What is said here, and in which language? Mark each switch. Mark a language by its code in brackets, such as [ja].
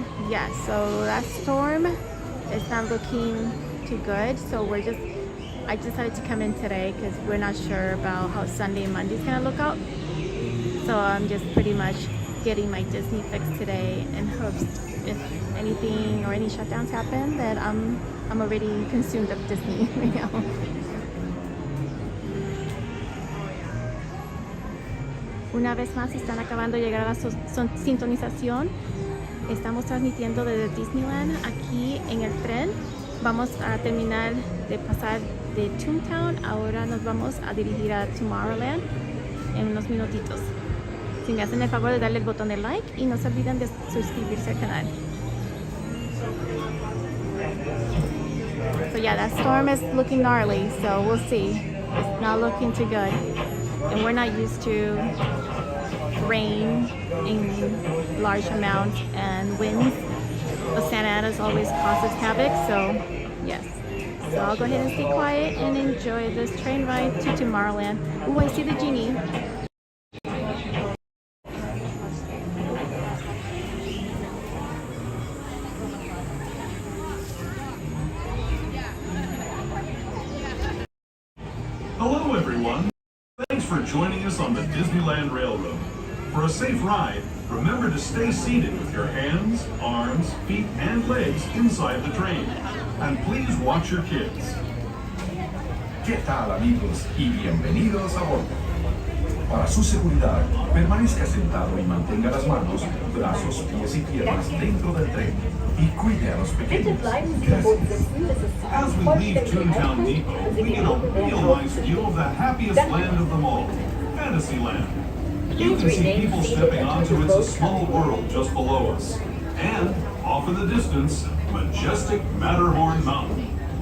[en] Yeah, so that storm is not looking too good, so I decided to come in today because we're not sure about how Sunday and Monday's gonna look out. So I'm just pretty much getting my Disney fix today in hopes if anything or any shutdowns happen that I'm already consumed of Disney right now. [es] Una vez más están acabando de llegar a la sintonización. Estamos transmitiendo desde Disneyland aquí en el tren. Vamos a terminar de pasar de Toontown. Ahora nos vamos a dirigir a Tomorrowland en unos minutitos. Si me hacen el favor de darle el botón de like y no se olviden de suscribirse al canal. [en] So yeah, that storm is looking gnarly, so we'll see. It's not looking too good. And we're not used to rain in large amounts and winds. The Santa Ana's always causes havoc, so yes. So I'll go ahead and stay quiet and enjoy this train ride to Tomorrowland. Ooh, I see the genie. Hello everyone! Thanks for joining us on the Disneyland Railroad. For a safe ride, remember to stay seated with your hands, arms, feet, and legs inside the train. And please watch your kids. [es] ¿Qué tal, amigos? Y bienvenidos a bordo. Para su seguridad, permanezca sentado y mantenga las manos, brazos, pies y piernas dentro del tren y cuide a los pequeños. Gracias. [en] As we leave Toontown Depot, we get a real nice view of the happiest land of them all, Fantasyland. You can see people stepping onto It's a Small World just below us. And, off in the distance, majestic Matterhorn Mountain.